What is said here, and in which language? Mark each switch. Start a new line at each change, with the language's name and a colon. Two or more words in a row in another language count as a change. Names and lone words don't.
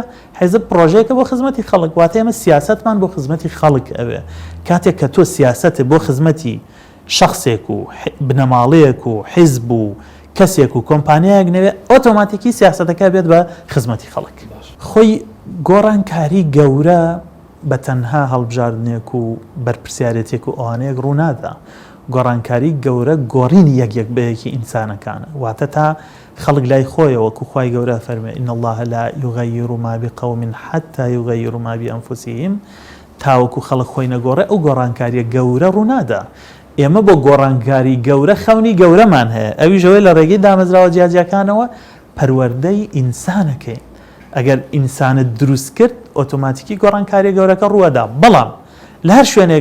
Central Kurdish: حیزب پرۆژەیەکە بۆ خزمەتی خەڵک واتە ئێمە سیاستمان بۆ خزمەتی خەڵک ئەوێ کاتێک کە تۆ سیاستت بۆ خزمەتی شخصێک و بنەماڵەیەک و حیزب و کەسێک و کۆمپانیایەک نەوێ ئۆتۆماتیکی سیاستەکە بێت بە خزمەتی خەڵک خۆی گۆڕانکاری گەورە بە تەنها هەڵبژاردنێک و بەرپرسیارەتێک و ئەوانەیەک ڕوونادا گۆڕانکاری گەورە گۆڕینی یەک بەیەکی ئینسانەکانە واتە تا خەڵک لای خۆیەوە کوخوای گەورە فەرمێ
Arabic: إن الله لا يغير ما بقوم حتى يغيروا ما بأنفسهم
Central Kurdish: تاوەکو خەڵک خۆی نەگۆڕێ ئەو گۆڕانکاریە گەورە ڕوونادا ئێمە بۆ گۆڕانکاری گەورە خەونی گەورەمان هەیە ئەوی ژەوەی لە ڕێگەی دامەزراوە جیاجیەکانەوە پەروەردەی ئینسانەکەین ئەگەر ئینسانت دروست کرد ئۆتۆماتیکی گۆڕانکاری گەورەکە ڕووەدا بەڵام لە هەر شوێنێک